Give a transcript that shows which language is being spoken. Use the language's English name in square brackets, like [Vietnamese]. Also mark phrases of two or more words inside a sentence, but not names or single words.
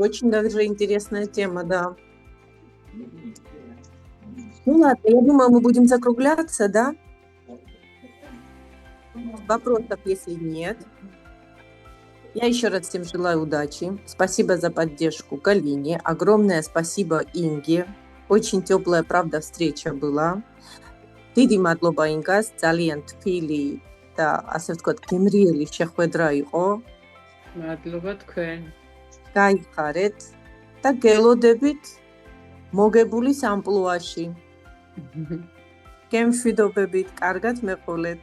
[Russian] Очень даже интересная тема, да. Ну ладно, я думаю, мы будем закругляться, да? Вопросов, если нет. Я еще раз всем желаю удачи. Спасибо за поддержку Галине. Огромное спасибо Инге. Очень теплая, правда, встреча была. [Georgian] დიდი მადლობა ინგას, ძალიან თბილი და ასე ვთქვათ, გემრიელი შეხვედრა იყო. მადლობა თქვენ. გაიხარეთ და გელოდებით მოგებულის ამპლუაში. გემშვიდობებით, კარგად მეყოლეთ.